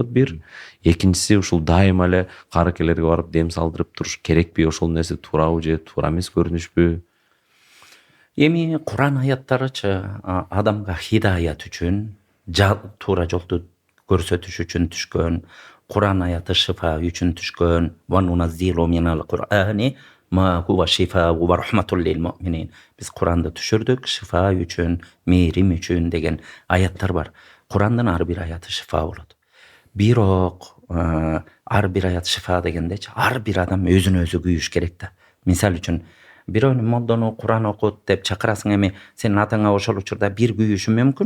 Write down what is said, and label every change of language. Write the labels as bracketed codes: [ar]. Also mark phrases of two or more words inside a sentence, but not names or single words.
[ky] Бир экинчиси, ушул дайыма эле каракелерге барып дем салдырып туруш керекпи? Ошол нерсе туурабы же туура эмес көрүнүшпү? Эми Куран аяттарычы адамга хидаят үчүн, туура жолду көрсөтүш үчүн түшкөн. Куран аяты шифа үчүн түшкөн. [ar] وننزل من القرآن ما هو شفاء ورحمة للمؤمنين. [ky] Биз Куранды түшүрдүк, шифа үчүн, мээрим үчүн деген аяттар бар. Курандын ар бир аяты шифа болот. Бирок ар бир аят шифа дегендечи, ар бир адам өзүн өзү күйүш керек да. Мисал үчүн, бирөөнү молдону Куран окут деп чакырасың, эми сенин атаңа ошол учурда бир күйүшү мүмкүн.